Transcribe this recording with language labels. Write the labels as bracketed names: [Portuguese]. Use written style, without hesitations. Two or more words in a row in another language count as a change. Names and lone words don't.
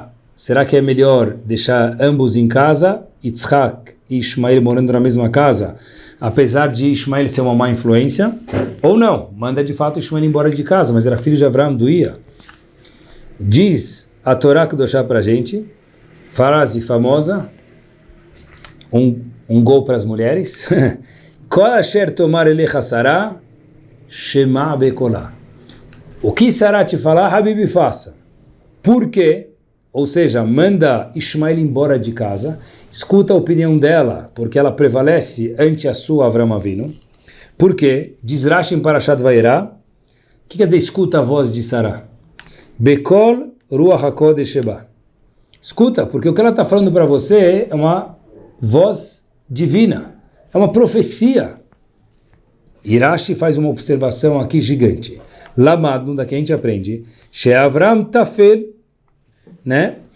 [Portuguese] Será que é melhor deixar ambos em casa, Yitzhak e Ishmael morando na mesma casa, apesar de Ishmael ser uma má influência? Ou não? Manda de fato Ishmael embora de casa, mas era filho de Avraham, doía. Diz a [Hebrew] תורה קדושה [Portuguese] para a gente, frase famosa, um gol para as mulheres, [Hebrew] כל אשר תאמר אליך שרה שמע בקלה. [Portuguese] O que Sará te falar, Habibi, faça. Por quê? Ou seja, manda Ishmael embora de casa, escuta a opinião dela, porque ela prevalece ante a sua Avram Avinu. Por quê? Diz Rashi em Parashat Vayera, o que quer dizer escuta a voz de Sará? [Hebrew] בקול רוח הקודש שבה. [Portuguese] Escuta, porque o que ela está falando para você é uma voz divina, é uma profecia. E Rashi faz uma observação aqui gigante. Lamad, daqui a gente aprende, [Hebrew] שאברהם טפל, [Portuguese] né?